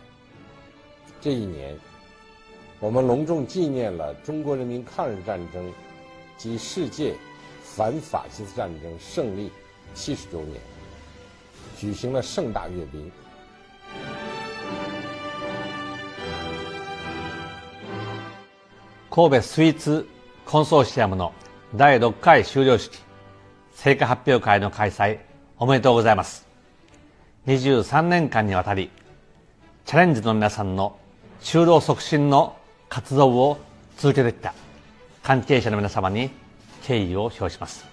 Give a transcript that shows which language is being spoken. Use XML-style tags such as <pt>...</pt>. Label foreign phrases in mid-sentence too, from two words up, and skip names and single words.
<zh>这一年，我们隆重纪念了中国人民抗日战争及世界反法西斯战争胜利70周年，举行了盛大阅兵。</zh> <ja>神戸スイーツコンソーシアムの第6回修了式成果発表会の開催おめでとうございます。23年間にわたりチャレンジの皆さんの就労促進の活動を続けてきた関係者の皆様に敬意を表します。</ja>